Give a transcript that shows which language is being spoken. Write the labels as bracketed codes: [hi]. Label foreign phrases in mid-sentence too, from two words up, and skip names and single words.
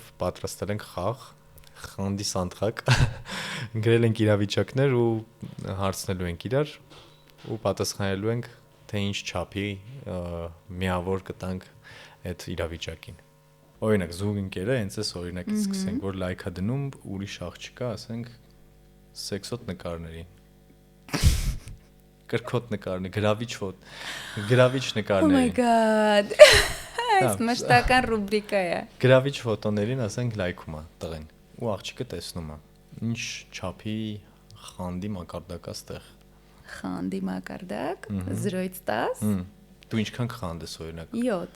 [hy] պատրաստել ենք խաղ, խանդի սանդղակ։ Գրել ենք իրավիճակներ ու հարցնելու ենք իրար ու պատասխանելու ենք թե ինչ չափի միավոր կտանք այդ իրավիճակին։ Օրինակ զուգ ընկերը հենց այս օրինակից սկսենք, որ լայք է դնում ուրիշ աղջիկա, ասենք սեքսոտ նկարների կրկոտ նկարներ, գրավիչ նկարներ։ [en] Oh my god։ [hy] Այս մշտական ռուբրիկա է։ Գրավիչ ֆոտոներին ասենք լայքում է տղեն։ Ու աղջիկը տեսնում է։ Ինչ չափի խանդի մակարդակա ստեղ։ Խանդի մակարդակ 0-ից 10։ Դու ինչքան խանդ ես օրինակ։ 7։